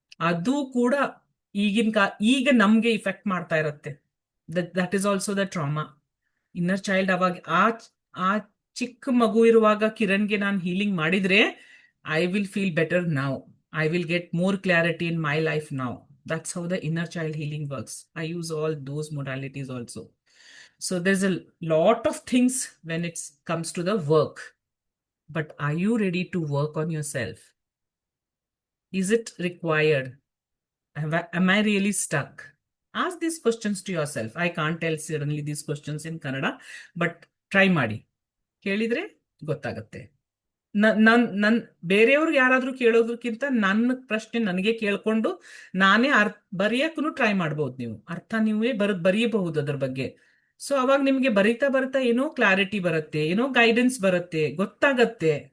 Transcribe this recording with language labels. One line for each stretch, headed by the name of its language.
Kannada: ಅದು ಕೂಡ ಈಗ ನಮ್ಗೆ ಇಫೆಕ್ಟ್ ಮಾಡ್ತಾ ಇರತ್ತೆ.
English: That is also the trauma. Inner child
Kannada: ಅವಾಗ ಆ ಚಿಕ್ಕ ಮಗು ಇರುವಾಗ ಕಿರಣ್ಗೆ ನಾನು ಹೀಲಿಂಗ್ ಮಾಡಿದ್ರೆ,
English: I will feel better now. I will get more clarity in my life now. That's how the inner child healing works. I use all those modalities also. So there's a lot of things when it comes to the work. But are you ready to work on yourself? Is it required? Am I really stuck? Ask these questions to yourself. I can't tell certainly these questions in Kannada, but try ಮಾಡಿ.
Kannada: ಕೇಳಿದ್ರೆ ಗೊತ್ತಾಗತ್ತೆ. ನನ್ ಬೇರೆಯವ್ರಿಗೆ ಯಾರಾದ್ರೂ ಕೇಳೋದಕ್ಕಿಂತ ನನ್ನ ಪ್ರಶ್ನೆ ನನಗೆ ಕೇಳ್ಕೊಂಡು ನಾನೇ ಬರೆಯಕ್ಕೂ ಟ್ರೈ ಮಾಡ್ಬೋದು. ನೀವು ನೀವೇ ಬರೆಯಬಹುದು ಅದ್ರ ಬಗ್ಗೆ. ಸೊ ಅವಾಗ ನಿಮ್ಗೆ ಬರಿತಾ ಬರ್ತಾ ಏನೋ ಕ್ಲಾರಿಟಿ ಬರುತ್ತೆ, ಏನೋ ಗೈಡೆನ್ಸ್ ಬರುತ್ತೆ, ಗೊತ್ತಾಗತ್ತೆ.